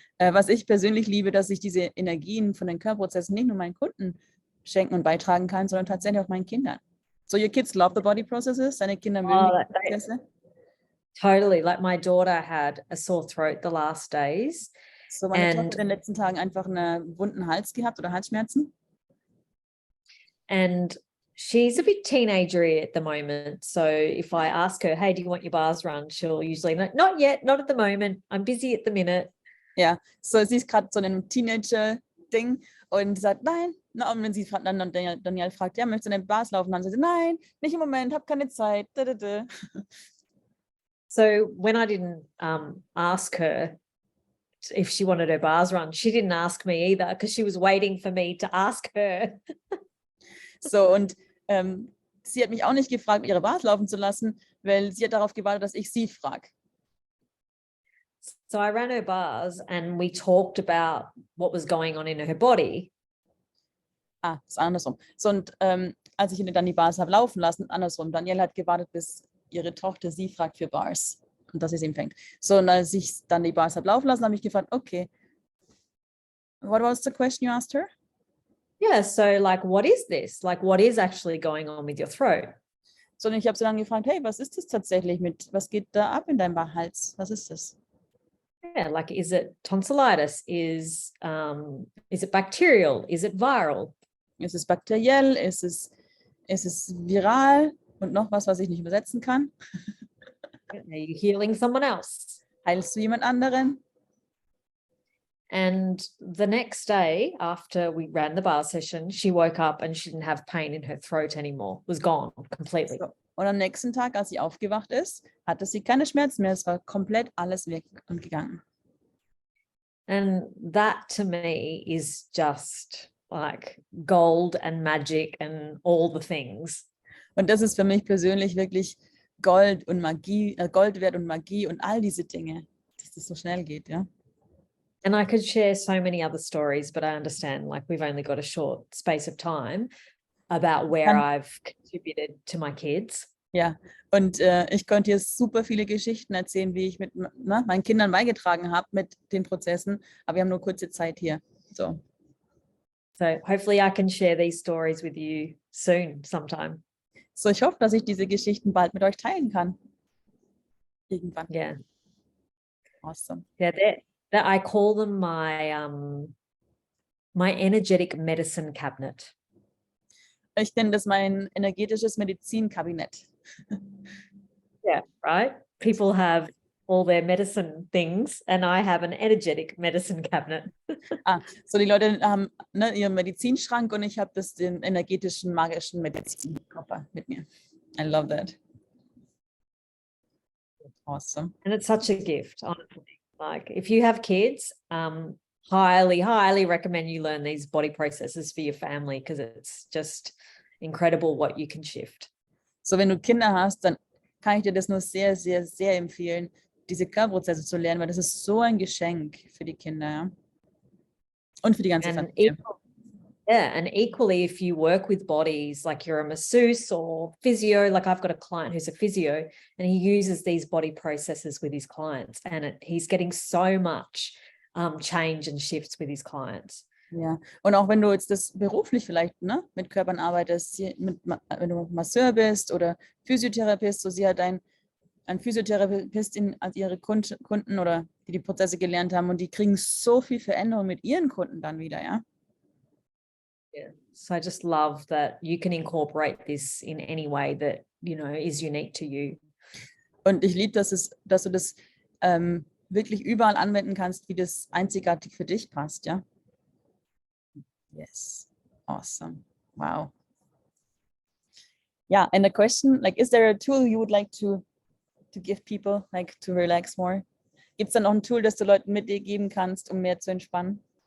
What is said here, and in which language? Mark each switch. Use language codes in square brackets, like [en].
[de] Was ich persönlich liebe, dass ich diese Energien von den Körperprozessen nicht nur meinen Kunden schenken und beitragen kann, sondern tatsächlich auch meinen Kindern. [en] So, your kids love the body processes, [de] deine Kinder mögen die Prozesse. [en] Totally. Like my daughter had a sore throat the last days. [de] So, meine Tochter hat in den letzten Tagen einfach einen wunden Hals gehabt oder Halsschmerzen. [en] And she's a bit teenagery at the moment. So if I ask her, hey, do you want your bars run? She'll usually like, not yet, not at the moment. I'm busy at the minute. [de] Ja, so sie ist gerade so in einem Teenager-Ding und sagt, nein. Na, und wenn sie dann Daniel fragt, ja, möchtest du in den Bars laufen? Dann sagt sie, nein, nicht im Moment, habe keine Zeit. [en] So when I didn't ask her if she wanted her bars run, she didn't ask me either because she was waiting for me to ask her. [de] So, und sie hat mich auch nicht gefragt, ihre Bars laufen zu lassen, weil sie hat darauf gewartet, dass ich sie frage. [en] So I ran her bars and we talked about what was going on in her body. [de] Ah, ist andersrum. So, und als ich dann die Bars habe laufen lassen, andersrum. Danielle hat gewartet, bis ihre Tochter sie fragt für Bars und dass sie sie empfängt. So, und als ich dann die Bars habe laufen lassen, habe ich gefragt, [en] okay, what was the question you asked her? Yeah, so like, what is this? Like, what is actually going on with your throat? [de] So, und ich habe sie dann gefragt, hey, was ist das tatsächlich was geht da ab in deinem Hals? Was ist das? [en] Yeah, like, is it tonsillitis? Is it bacterial? Is it viral? [de] Ist es bakteriell? Ist es viral? Und noch was ich nicht übersetzen kann. [en] Are you healing someone else? [de] Heilst du jemand anderen? [en] And the next day after we ran the bar session, she woke up and she didn't have pain in her throat anymore. It was gone completely. So. [de] Und am nächsten Tag, als sie aufgewacht ist, hatte sie keine Schmerzen mehr. Es war komplett alles weg und gegangen. [en] And that to me is just like gold and magic and all the things. [de] Und das ist für mich persönlich wirklich Gold und Magie, Gold wert und Magie und all diese Dinge, dass das so schnell geht, ja. [en] And I could share so many other stories, but I understand like we've only got a short space of time about where I've contributed to my kids. [de] Ja, und ich könnte hier super viele Geschichten erzählen, wie ich mit meinen Kindern beigetragen habe mit den Prozessen, aber wir haben nur kurze Zeit hier. So [en] hopefully I can share these stories with you soon, sometime. [de] So, ich hoffe, dass ich diese Geschichten bald mit euch teilen kann. Irgendwann. Yeah. [en] Awesome. Yeah, that I call them my energetic medicine cabinet. [de] Ich nenne das mein energetisches Medizinkabinett. [en] Yeah, right? People have all their medicine things and I have an energetic medicine cabinet. [de] So die Leute haben ihren Medizinschrank und ich habe den energetischen, magischen Medizinkoffer mit mir. [en] I love that. Awesome. And it's such a gift, honestly. Like if you have kids, highly recommend you learn these body processes for your family because it's just incredible what you can shift. [de] So wenn du Kinder hast, dann kann ich dir das nur sehr, sehr, sehr empfehlen, diese Körperprozesse zu lernen, weil das ist so ein Geschenk für die Kinder, ja? Und für die ganze Familie. [en] And equally if you work with bodies, like you're a masseuse or physio, like I've got a client who's a physio and he uses these body processes with his clients and he's getting so much change and shifts with his clients. [de] Ja, und auch wenn du jetzt das beruflich vielleicht mit Körpern arbeitest, wenn du Masseur bist oder Physiotherapist, so sie hat ein Physiotherapist als ihre Kunden oder die Prozesse gelernt haben und die kriegen so viel Veränderung mit ihren Kunden dann wieder, ja. Yeah. [en] So I just love that you can incorporate this in any way that, is unique to you. [de] Und ich liebe, dass du das wirklich überall anwenden kannst, wie das einzigartig für dich passt, ja. [en] Yes. Awesome. Wow. Yeah, and the question, like, is there a tool you would like to give people, like, to relax more? [de] Gibt es da noch ein Tool, das du Leuten mit dir geben kannst, um mehr zu entspannen?